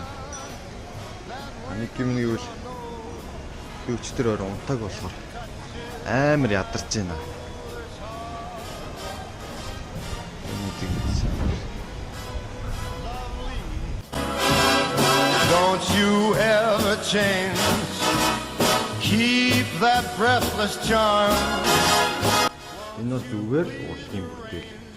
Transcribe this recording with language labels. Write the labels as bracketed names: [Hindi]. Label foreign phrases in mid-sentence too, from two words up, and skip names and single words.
[Mongolian] Нэг юм нь юу вэ? Өчтөр орон унтаг болохоор амар ядарч байна. [English] Don't you ever change. Keep that breathless charm. [Mongolian] Энэ бол зүгээр урлагийн бүтээл.